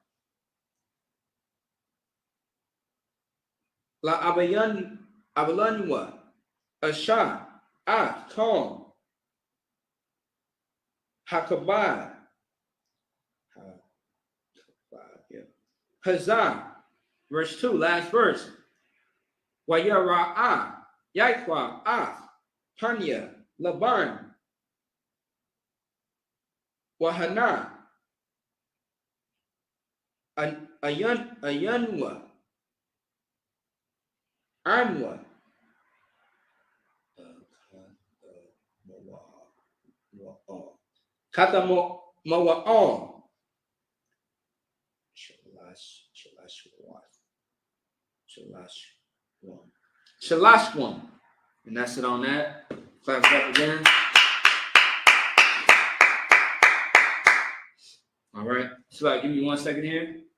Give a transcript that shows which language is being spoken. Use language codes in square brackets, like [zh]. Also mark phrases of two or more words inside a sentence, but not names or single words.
[en] La Abalanwa, Asha, Kal, Hakabah, Hazah, verse 2, last verse. Wayara'ah, Yaquab, Tanya, Laban, Wahana, Ayanwa, Amwa, Katamawa'al, Shalashwan. And that's it on that. Clap it up again. All right. So give me 1 second here.